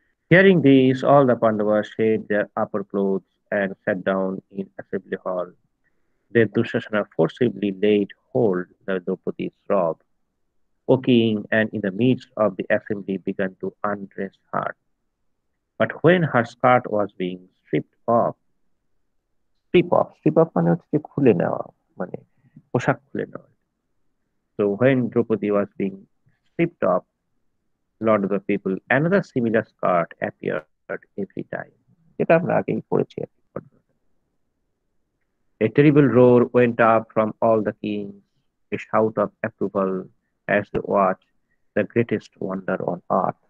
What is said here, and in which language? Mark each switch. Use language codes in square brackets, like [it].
[en] Hearing this, all the Pandavas shed their upper clothes and sat down in assembly hall. Then Dushasana forcibly laid hold the Draupadi's robe, O king, and in the midst of the assembly began to undress her. But when her skirt was being strip off [bn] মানে হচ্ছে যে খুলে নেওয়া, মানে পোশাক খুলে নেওয়া. [en] So when Draupadi was being stripped off, Lord of the People, another similar skirt appeared every time. [bn] যেটা আমরা আগেই পড়েছি আর কি. [en] A terrible roar went up from all the kings, a shout of approval as they watched the greatest wonder on earth.